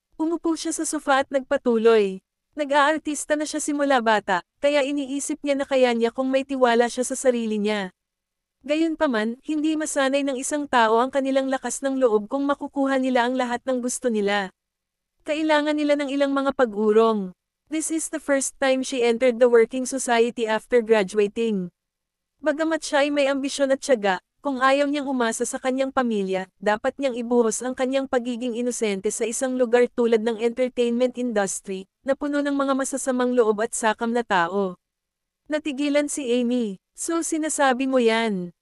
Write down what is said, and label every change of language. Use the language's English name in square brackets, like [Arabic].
[Filipino] Umupo siya sa sofa at nagpatuloy. Nag-aartista na siya simula bata, kaya iniisip niya na kaya niya kung may tiwala siya sa sarili niya. Gayunpaman, hindi masanay ng isang tao ang kanilang lakas ng loob kung makukuha nila ang lahat ng gusto nila. Kailangan nila ng ilang mga pag-urong. [English] This is the first time she entered the working society after graduating. [Filipino] Bagamat siya ay may ambisyon at tiyaga, kung ayaw niyang umasa sa kanyang pamilya, dapat niyang ibuhos ang kanyang pagiging inosente sa isang lugar tulad ng entertainment industry, na puno ng mga masasamang loob at sakam na tao. Natigilan si Amy. So sinasabi mo yan.